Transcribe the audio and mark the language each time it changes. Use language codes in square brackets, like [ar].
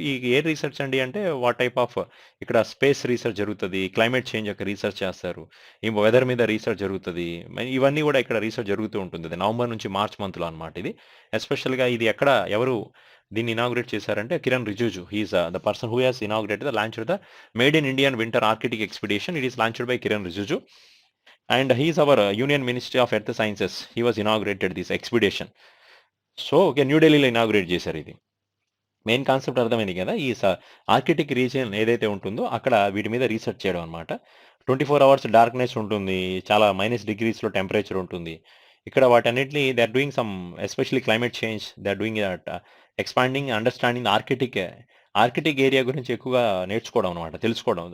[te] ఈ ఏ రీసెర్చ్ అండి అంటే [en] what type of, [te] ఇక్కడ స్పేస్ రీసెర్చ్ జరుగుతుంది, క్లైమేట్ చేంజ్ యొక్క రీసెర్చ్ చేస్తారు, ఈ వెదర్ మీద రీసెర్చ్ జరుగుతుంది. ఇవన్నీ కూడా ఇక్కడ రీసెర్చ్ జరుగుతూ ఉంటుంది. నవంబర్ నుంచి మార్చ్ మంత్లో అనమాట ఇది. ఎస్పెషల్గా ఇది ఎక్కడ ఎవరు దీన్ని ఇనాగ్రేట్ చేశారంటే Kiran Rijiju. [en] He is the person who has inaugurated the launched the made in Indian winter Arctic expedition. It is launched by Kiran Rijiju. And he is our Union Ministry of Earth Sciences. He was inaugurated this expedition. [te] So okay, new ఢిల్లీలో inaugurate చేశారు. ఇది main concept అర్థమైంది కదా. ఈ Arctic region ఏదైతే ఉంటుందో అక్కడ వీటి మీద రీసెర్చ్ చేయడం అనమాట. 24 hours డార్క్నెస్ ఉంటుంది, చాలా -degreesలో టెంపరేచర్ ఉంటుంది. ఇక్కడ వాటన్నిటిని [en] they are doing some, especially climate change, they are doing expanding understanding Arctic area [te] గురించి ఎక్కువగా నేర్చుకోవడం అనమాట, తెలుసుకోవడం.